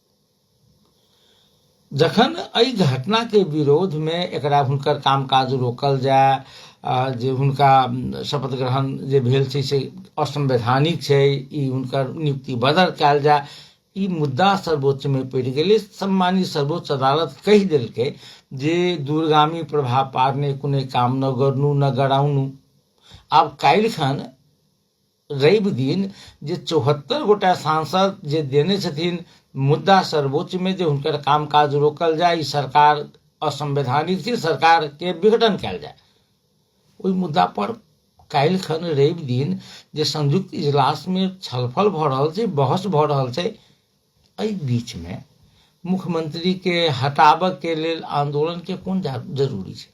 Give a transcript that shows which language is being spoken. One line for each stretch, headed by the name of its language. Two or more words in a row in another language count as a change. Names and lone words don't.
Maithili: जखन एहि घटना के विरोध में एकरा हुनकर कामकाज रोकल जाय, जे हुनका शपथ ग्रहण जे भेल छै से असंवैधानिक छै, ई हुनकर नियुक्ति बदल कयल जाय, ई मुद्दा सर्वोच्च में पड़ि गेलै। सम्मानित सर्वोच्च अदालत कहि देलकै जे
Nepali: दूरगामी प्रभाव पारने कुनै काम न गर्नु न गराउनु।
Maithili: आब काल्हिखन रवि दिन जे 74 गोटा सांसद जे देने छथिन मुद्दा सर्वोच्च में जे हुनकर कामकाज रोकल जाय, ई सरकार असंवैधानिक छै, सरकार के विघटन कयल जाय, ओहि मुद्दा पर काल्हिखन रवि दिन जे संयुक्त इजलास में छलफल भऽ रहल छै, बहस भऽ रहल छै, एहि बीच में मुख्यमंत्री के हटाबऽ के लेल आंदोलन के कोन जरूरी छै।